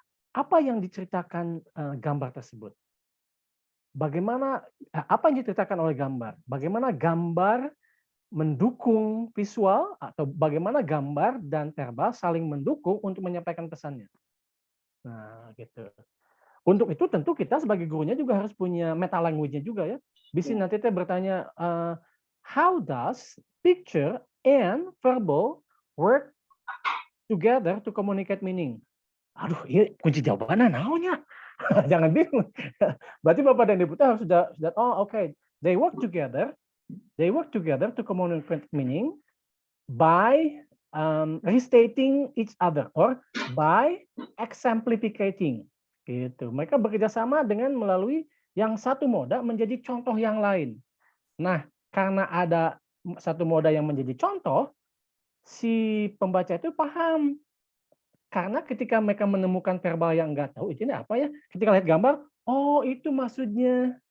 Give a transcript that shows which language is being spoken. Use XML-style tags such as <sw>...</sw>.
<id>Apa yang diceritakan gambar tersebut? Bagaimana apa yang diceritakan oleh gambar? Bagaimana gambar mendukung visual atau bagaimana gambar dan verbal saling mendukung untuk menyampaikan pesannya. Nah, gitu. Untuk itu tentu kita sebagai gurunya juga harus punya meta language-nya juga ya. Bisa nanti kita bertanya,</id> <en>how does picture and verbal work together to communicate meaning?</en> <id>Aduh, ini kunci jawabannya naonnya. Jangan bingung. Berarti Bapak dan Ibu harus sudah okay.</id> <en>They work together to communicate meaning by restating each other or by exemplificating.</en> <id>Gitu. Mereka bekerja sama dengan melalui yang satu moda menjadi contoh yang lain. Nah, karena ada satu moda yang menjadi contoh, si pembaca itu paham. Karena ketika mereka menemukan verbal yang enggak tahu, ini apa ya? Ketika lihat gambar, oh itu maksudnya.</id>